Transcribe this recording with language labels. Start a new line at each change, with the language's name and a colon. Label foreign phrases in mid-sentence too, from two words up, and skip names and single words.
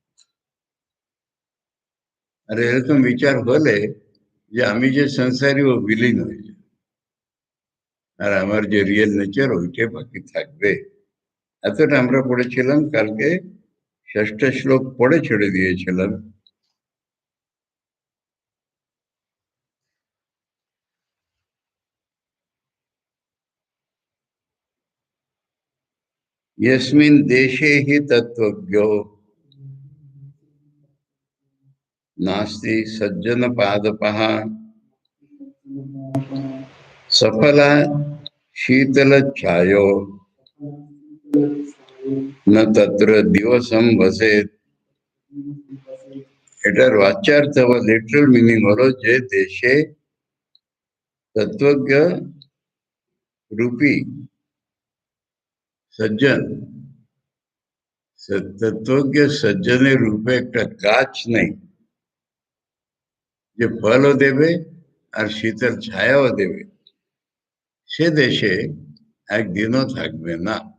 Bangla: আর এরকম বিচার হলে যে আমি যে সংসারী ও বিলীন হয়ে যায়, আর আমার যে
English: real nature
Bangla: ওইটাই বাকি থাকবে। এতটা আমরা পড়েছিলাম কালকে, ষষ্ঠ শ্লোক পড়ে ছেড়ে দিয়েছিলাম।
Sanskrit: यस्मिन् देशे हि तत्त्वज्ञो नास्ति सज्जन पादपः सफला शीतल छायो न तत्र दिवसम बसेत।
Bangla: এটার বাচ্যার্থ বা
English: literal meaning
Bangla: হলো যে দেশে তত্ত্বজ্ঞ রূপী সজ্জন, তত্ত্বজ্ঞ সজ্জনের রূপে একটা গাছ নেই যে ফলও দেবে আর শীতল ছায়াও দেবে, সে দেশে একদিনও থাকবে না।